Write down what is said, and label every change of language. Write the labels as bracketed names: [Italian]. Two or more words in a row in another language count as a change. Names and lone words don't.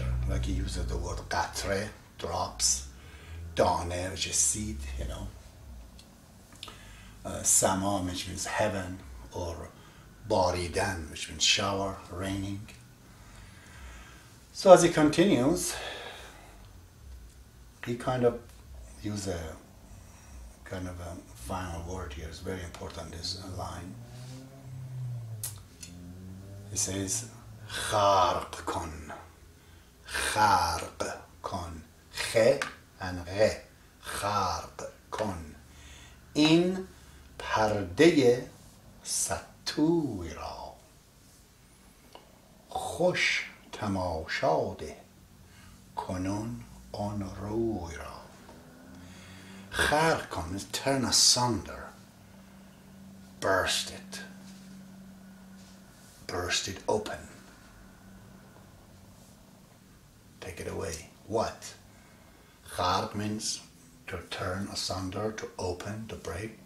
[English] Like he uses the word qatre, drops, dane, which is seed, sama, which means heaven, or baridan, which means shower, raining. So as he continues, he kind of uses a final word here. It's very important, this line. He says, [Persian] خرق کن، خرق کن، خ و غ، خرق کن. In پرده ستوی را خوش تماشا ده کنون آن روی را. خرق کن [English] is turn asunder, burst it open, take it away. What? Khar means to turn asunder, to open, to break.